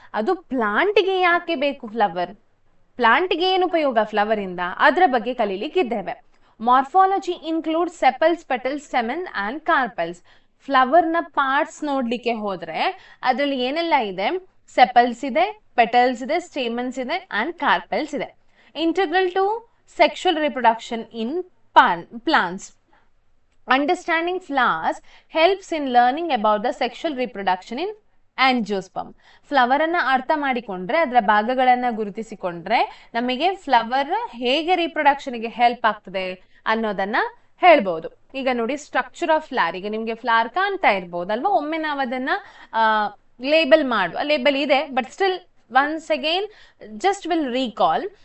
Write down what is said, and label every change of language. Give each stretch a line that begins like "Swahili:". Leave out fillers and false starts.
Kannada: ಅದು ಪ್ಲಾಂಟ್ಗೆ ಯಾಕೆ ಬೇಕು ಫ್ಲವರ್? ಪ್ಲಾಂಟ್ಗೆ ಏನು ಉಪಯೋಗ ಫ್ಲವರ್ ಇಂದ? ಅದರ ಬಗ್ಗೆ ಕಲೀಲಿಕ್ಕಿದ್ದೇವೆ.
English: Morphology include sepals, petals, stamen and carpels.
Kannada: Flower ನ ಪಾರ್ಟ್ಸ್ ನೋಡ್ಲಿಕ್ಕೆ ಹೋದ್ರೆ ಅದ್ರಲ್ಲಿ ಏನೆಲ್ಲ ಇದೆ? ಸೆಪಲ್ಸ್ ಇದೆ, ಪೆಟಲ್ಸ್ ಇದೆ, ಸ್ಟೇಮನ್ಸ್ ಇದೆ ಅಂಡ್ ಕಾರ್ಪಲ್ಸ್ ಇದೆ.
English: Integral to sexual reproduction in plants. Understanding flowers helps in learning about the sexual reproduction in angiosperm.
Kannada: Flower ಅನ್ನ ಅರ್ಥ ಮಾಡಿಕೊಂಡ್ರೆ, ಅದರ ಭಾಗಗಳನ್ನ ಗುರುತಿಸಿಕೊಂಡ್ರೆ ನಮಗೆ ಫ್ಲವರ್ ಹೇಗೆ ರಿಪ್ರೊಡಕ್ಷನ್ಗೆ ಹೆಲ್ಪ್ ಆಗ್ತದೆ ಅನ್ನೋದನ್ನ ಹೇಳ್ಬಹುದು. ಈಗ ನೋಡಿ ಸ್ಟ್ರಕ್ಚರ್ ಆಫ್ ಫ್ಲವರ್. ಈಗ ನಿಮ್ಗೆ ಫ್ಲವರ್ ಕಾಣ್ತಾ ಇರ್ಬೋದಲ್ವಾ? ಒಮ್ಮೆ ನಾವು ಅದನ್ನ ಲೇಬಲ್ ಮಾಡುವ, ಲೇಬಲ್ ಇದೆ
English: But still once again just will recall.